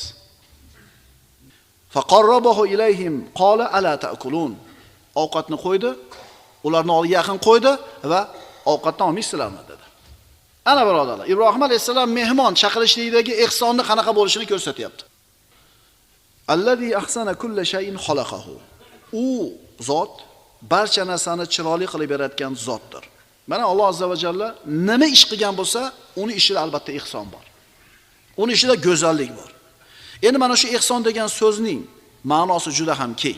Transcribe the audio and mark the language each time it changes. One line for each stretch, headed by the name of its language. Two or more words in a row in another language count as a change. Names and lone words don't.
Arabic: فقربه إليهم قال ألا تأكلون.
Uzbek: Ovqatni qo'ydi, ularni oldiga yaqin qo'ydi va ovqatdan olmaysizlarmi dedi. Ana birodarlar, Ibrohim alayhisalom mehmon chaqirishlikdagi ihsonni qanaqa bo'lishini ko'rsatyapti.
Arabic: الذي أحسن كل شيء خلقه.
Uzbek: U zot barcha narsani chiroyli qilib yaratgan zotdir. Mana Alloh
Arabic: عز وجل
Uzbek: nima ish qilgan bo'lsa, uni ishida albatta ihson bor. Uni ishida go'zallik bor. Endi mana shu ihson degan so'zning ma'nosi juda ham keng.